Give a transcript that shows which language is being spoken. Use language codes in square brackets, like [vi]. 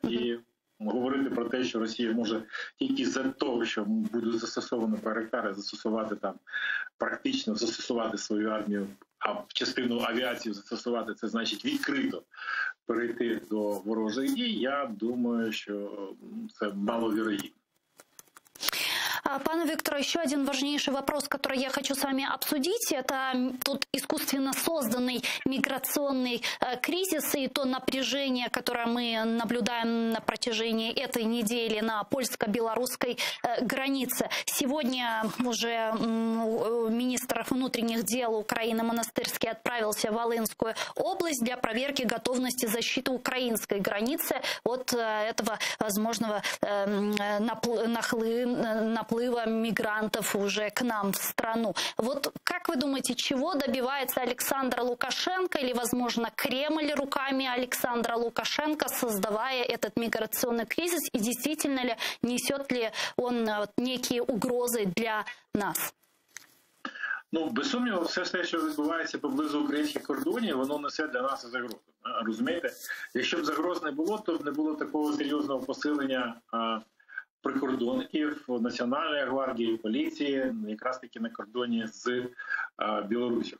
[uk] І говорити про те, що Росія може тільки за того, що будуть застосовані байрактари, практично застосувати свою армію, а в частину авіації застосувати, це значить відкрито перейти до ворожих дій, я думаю, що це маловірогідно. [ru] Пане Викторе, еще один важнейший вопрос, который я хочу с вами обсудить, это тот искусственно созданный миграционный кризис и то напряжение, которое мы наблюдаем на протяжении этой недели на польско-белорусской границе. Сегодня уже министр внутренних дел Украины Монастырский отправился в Волынскую область для проверки готовности защиты украинской границы от этого возможного наплыва мигрантов уже к нам в страну. Вот как вы думаете, чего добивается Александр Лукашенко или, возможно, Кремль руками Александра Лукашенко, создавая этот миграционный кризис, и действительно ли несет ли он некие угрозы для нас? [uk] Без сумніву, все те, що відбувається поблизу українських кордонів, воно несе для нас загрозу. Розумієте? Якщо б загроз не було, то б не було такого серйозного посилення прикордонників, Національної гвардії, поліції, якраз таки на кордоні з Білорусі.